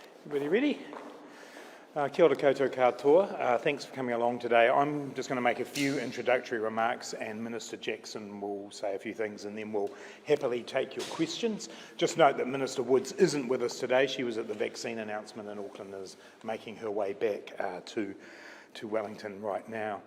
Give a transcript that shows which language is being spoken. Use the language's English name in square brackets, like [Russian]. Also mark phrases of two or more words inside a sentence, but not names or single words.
[English] Everybody ready? [Māori] Kia ora koutou katoa. [English] Thanks for coming along today. I'm just going to make a few introductory remarks and Minister Jackson will say a few things and then we'll happily take your questions. Just note that Minister Woods isn't with us today. She was at the vaccine announcement in Auckland and is making her way back to Wellington right now.